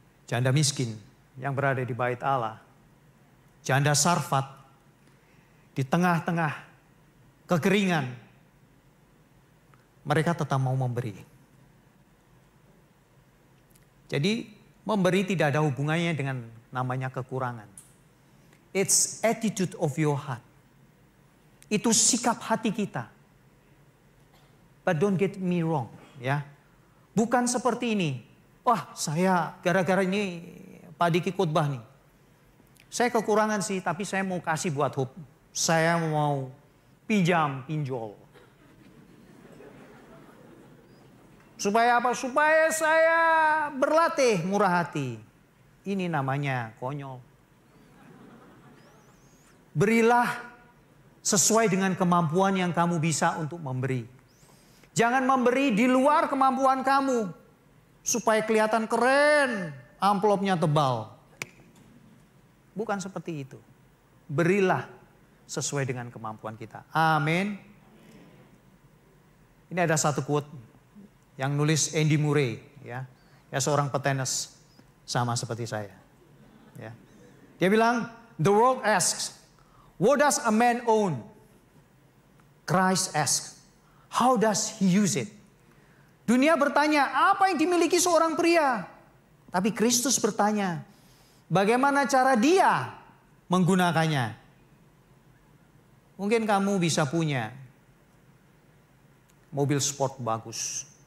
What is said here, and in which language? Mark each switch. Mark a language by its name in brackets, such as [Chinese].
[Indonesian] Janda miskin yang berada di bait Allah. Janda Sarfat di tengah-tengah kekeringan. Mereka tetap mau memberi. Jadi memberi tidak ada hubungannya dengan namanya kekurangan. [English] It's attitude of your heart. [Indonesian] Itu sikap hati kita. [English] But don't get me wrong [Indonesian] ya. Bukan seperti ini. Wah, saya gara-gara ini Pak Diki khotbah nih. Saya kekurangan sih, tapi saya mau kasih buat Hope. Saya mau pinjol. Supaya apa? Supaya saya berlatih murah hati. Ini namanya konyol. Berilah sesuai dengan kemampuan yang kamu bisa untuk memberi. Jangan memberi di luar kemampuan kamu. Supaya kelihatan keren, amplopnya tebal. Bukan seperti itu. Berilah sesuai dengan kemampuan kita. Amin. Ini ada satu quote yang nulis Andy Murray. Ya seorang petenis sama seperti saya. Ya. Dia bilang, [English] the world asks, what does a man own? Christ asks, how does he use it? [Indonesian] Dunia bertanya, apa yang dimiliki seorang pria? Tapi Kristus bertanya, bagaimana cara dia menggunakannya? Mungkin kamu bisa punya mobil sport bagus.